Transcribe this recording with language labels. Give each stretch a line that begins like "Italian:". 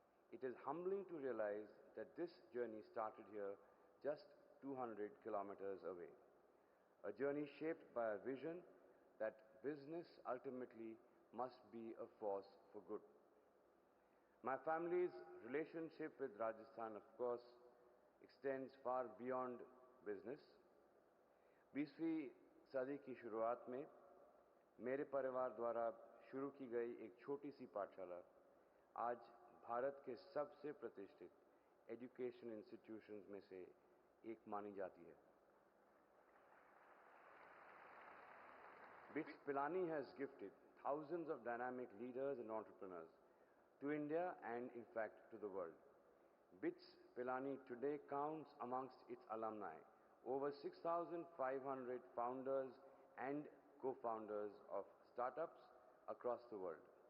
English: It is humbling to realize that this journey started here just 200 kilometers away. A journey shaped by a vision that business ultimately must be a force for good. My family's relationship with Rajasthan, of course, extends far beyond business.
Hindi: 20वीं सदी की शुरुआत में मेरे परिवार द्वारा शुरू की गई एक छोटी सी पाठशाला आज भारत के सबसे प्रतिष्ठित एजुकेशन इंस्टीट्यूशंस में से एक मानी जाती है.
English: BITS Pilani has gifted thousands of dynamic leaders and entrepreneurs to India and, in fact, to the world. BITS Pilani today counts amongst its alumni over 6,500 founders and co-founders of startups across the world.